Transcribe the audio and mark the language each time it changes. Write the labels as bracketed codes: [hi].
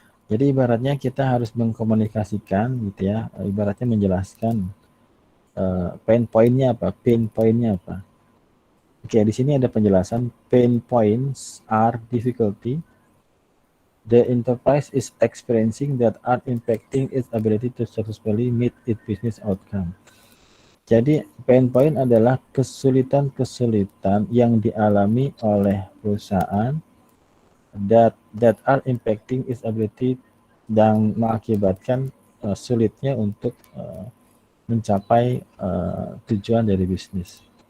[id] Jadi ibaratnya kita harus mengkomunikasikan gitu ya, ibaratnya menjelaskan pain pointnya apa, pain pointnya apa. Oke, di sini ada penjelasan. [en] Pain points are difficulty the enterprise is experiencing that are impacting its ability to successfully meet its business outcome. [id] Jadi pain point adalah kesulitan-kesulitan yang dialami oleh perusahaan [en] that are impacting its ability [id] dan mengakibatkan sulitnya untuk mencapai tujuan dari bisnis.